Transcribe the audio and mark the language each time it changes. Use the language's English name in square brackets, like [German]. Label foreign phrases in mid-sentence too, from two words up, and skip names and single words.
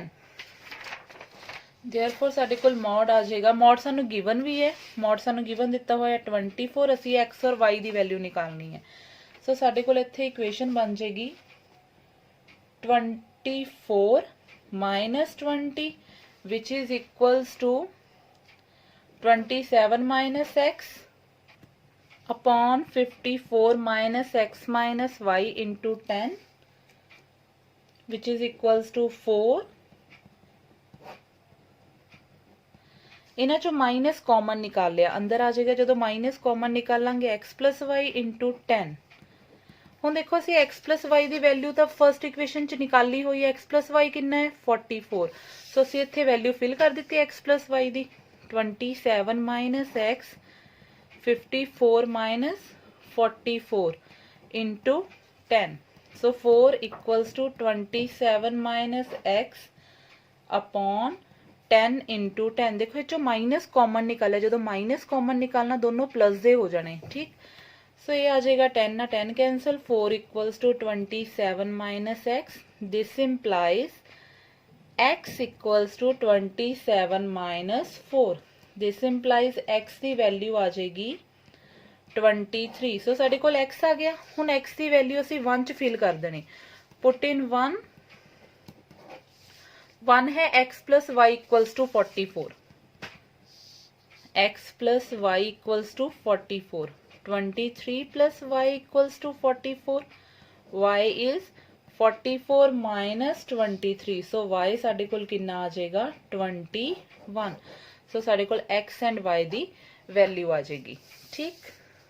[Punjabi] therefore ਸਾਡੇ ਕੋਲ ਮੋਡ ਆ ਜਾਏਗਾ, ਮੋਡ ਸਾਨੂੰ ਗਿਵਨ ਵੀ ਹੈ, ਮੋਡ ਸਾਨੂੰ ਗਿਵਨ ਦਿੱਤਾ ਹੋਇਆ 24, ਅਸੀਂ x ਔਰ y ਦੀ ਵੈਲਿਊ ਨਿਕਾਲਣੀ ਹੈ. ਸੋ ਸਾਡੇ ਕੋਲ ਇੱਥੇ ਇਕੁਏਸ਼ਨ ਬਣ ਜਾਏਗੀ [English] 24 minus 20 which is equals to 27 minus x upon 54 minus x minus y into 10 which is equals to 4. [Punjabi] ਇਹਨਾਂ ਚੋਂ [English] minus common [Punjabi] ਨਿਕਾਲ ਲਿਆ, ਅੰਦਰ ਆ ਜਾਏਗਾ, ਜਦੋਂ [English] minus common [Punjabi] ਨਿਕਾਲਾਂਗੇ [English] x plus y into 10. [Punjabi] ਹੁਣ ਦੇਖੋ ਅਸੀਂ [English] x plus y [Punjabi] ਦੀ ਵੈਲਿਊ ਤਾਂ [English] first equation [Punjabi] ਚ ਨਿਕਾਲੀ ਹੋਈ ਹੈ, [English] x plus y [Punjabi] ਕਿੰਨਾ ਹੈ 44. ਸੋ ਅਸੀਂ ਇੱਥੇ [English] value fill [Punjabi] ਕਰ ਦਿੱਤੀ [English] x plus y [Punjabi] ਦੀ, [English] 27 minus x 54 minus 44 into 10. So 4 equals to 27 minus x upon 10 into 10. [Hindi] देखो जो [English] minus common [Hindi] निकाला, जो [English] minus common [Hindi] निकालना दोनों प्लस दे हो जाने, ठीक. सो ये आ जाएगा 10 ना 10 कैंसिल, 4 [English] equals to 27 minus x. This implies x equals to 27 minus 4. This implies x [Punjabi] ਦੀ ਵੈਲਿਊ ਆ ਜਾਏਗੀ 23. ਸੋ ਸਾਡੇ ਕੋਲ x ਆ ਗਿਆ, ਹੁਣ x ਦੀ ਵੈਲਿਊ ਅਸੀਂ 1 ਚ ਫਿਲ ਕਰ ਦੇਣੀ, [English] put in [Punjabi] 1 ਹੈ [English] x plus y equals to 44, x plus y equals to 44, 23 plus y equals to 44, y is 44 minus 23, so y [Punjabi] ਸਾਡੇ ਕੋਲ ਕਿੰਨਾ ਆ ਜਾਏਗਾ 21. ਸੋ ਸਾਡੇ ਕੋਲ [English] x and y [Punjabi] ਦੀ ਵੈਲਿਊ ਆ ਜਾਏਗੀ, ਠੀਕ.